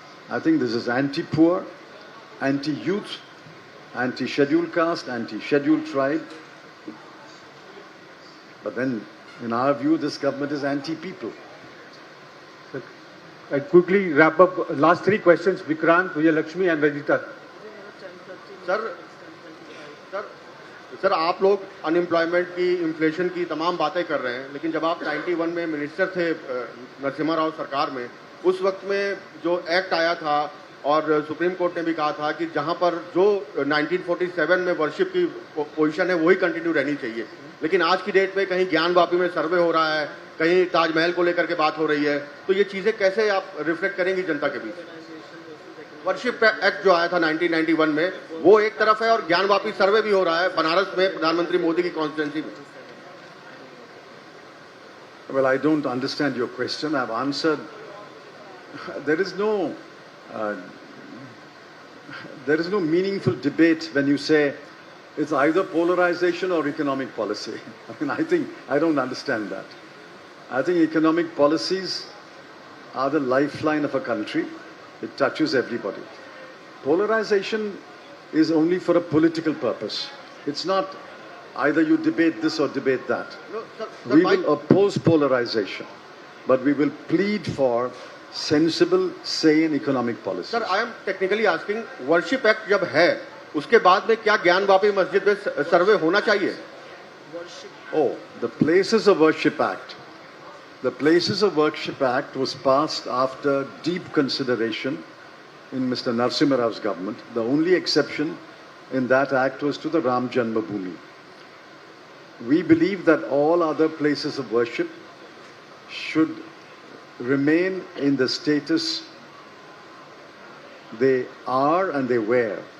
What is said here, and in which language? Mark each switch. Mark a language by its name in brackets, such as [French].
[English] I think this is anti-poor, anti-youth, anti-scheduled caste, anti-scheduled tribe. But then, in our view, this government is anti-people. I'll quickly wrap up. Last three questions, Vikrant, Vijayalakshmi and Rajita. [Hindi] Sir आप लोग unemployment की, inflation की तमाम बातें कर रहे हैं, लेकिन जब आप 91 में मिनिस्टर थे नरसिम्हा राव सरकार में, उस वक्त में जो एक्ट आया था और सुप्रीम कोर्ट ने भी कहा था कि जहां पर जो 1947 में वर्शिप की पोजीशन है वही कंटिन्यू रहनी चाहिए, लेकिन आज की डेट में कहीं ज्ञानवापी में सर्वे हो रहा है, कहीं ताजमहल को लेकर के बात हो रही है, तो ये चीज़ें कैसे आप रिफ्लेक्ट करेंगी जनता के बीच? वर्शिप एक्ट जो आया था 1991 में, वो एक तरफ है और ज्ञानवापी सर्वे भी हो रहा है बनारस में प्रधानमंत्री मोदी की कॉन्स्टिट्यूंसी में. [English] Well, I don't understand your question. I've answered. There is no meaningful debate when you say it's either polarization or economic policy. I don't understand that. I think economic policies are the lifeline of a country. It touches everybody. Polarization is only for a political purpose. It's not either you debate this or debate that. No, sir, we will oppose polarization, but we will plead for sensible, sane economic policies. Sir, I am technically asking, [Hindi] worship act जब है, उसके बाद में क्या ज्ञानवापी मस्जिद में सर्वे होना चाहिए? [English] Oh, the Places of Worship Act. The Places of Worship Act was passed after deep consideration in Mr. Narasimha Rao's government. The only exception in that act was to the Ram Janmabhoomi. We believe that all other places of worship should remain in the status they are and they were.